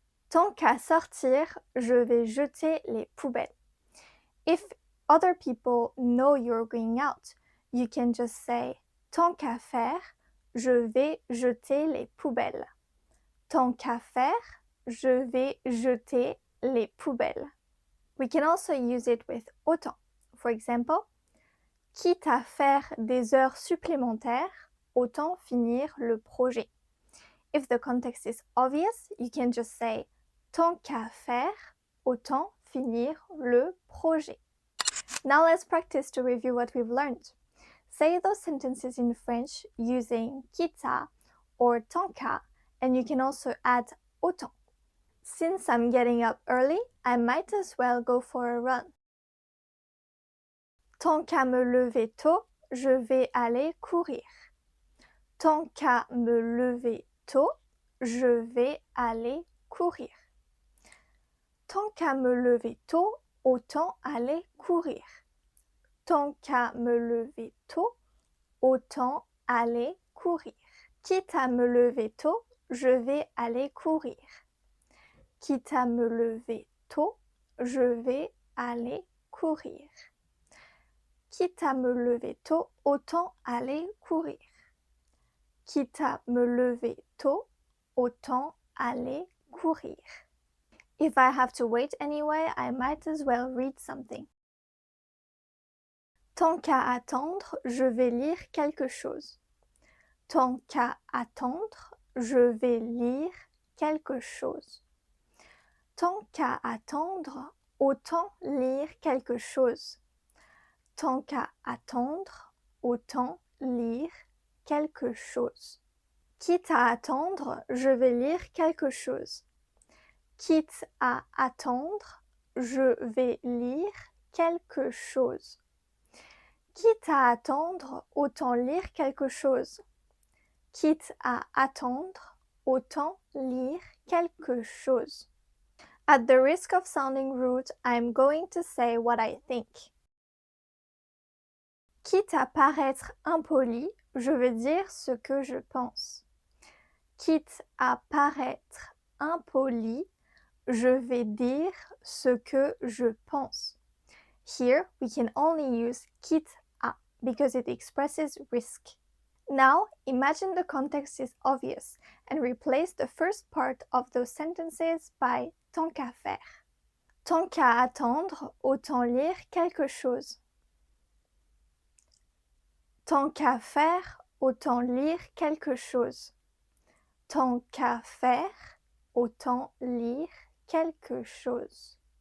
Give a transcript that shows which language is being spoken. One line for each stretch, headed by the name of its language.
French: Tant qu'à sortir, je vais jeter les poubelles.
English: If other people know you're going out, you can just say
French: tant qu'à faire, je vais jeter les poubelles. Tant qu'à faire, je vais jeter les poubelles.
English: We can also use it with autant. For example,
French: quitte à faire des heures supplémentaires, autant finir le projet.
English: If the context is obvious, you can just say
French: tant qu'à faire, autant finir le projet.
English: Now let's practice to review what we've learned. Say those sentences in French using quitte à or tant qu'à, and you can also add autant. Since I'm getting up early, I might as well go for a run.
French: Tant qu'à me lever tôt, je vais aller courir. Tant qu'à me lever tôt, je vais aller courir. Tant qu'à me lever tôt, autant aller courir. Tant qu'à me lever tôt, autant aller courir. Quitte à me lever tôt, je vais aller courir. Quitte à me lever tôt, je vais aller courir. Quitte à me lever tôt, autant aller courir. Quitte à me lever tôt, autant aller courir.
English: If I have to wait anyway, I might as well read something.
French: Tant qu'à attendre, je vais lire quelque chose. Tant qu'à attendre, je vais lire quelque chose. Tant qu'à attendre, autant lire quelque chose. Tant qu'à attendre, autant lire quelque chose. Quitte à attendre, je vais lire quelque chose. Quitte à attendre, je vais lire quelque chose. Quitte à attendre, autant lire quelque chose. Quitte à attendre, autant lire quelque chose.
English: At the risk of sounding rude, I'm going to say what I think.
French: Quitte à paraître impoli, je veux dire ce que je pense. Quitte à paraître impoli, je vais dire ce que je pense.
English: Here, we can only use quitte à because it expresses risk. Now, imagine the context is obvious and replace the first part of those sentences by tant qu'à faire.
French: Tant qu'à attendre, autant lire quelque chose. Tant qu'à faire, autant lire quelque chose. Tant qu'à faire, autant lire quelque chose.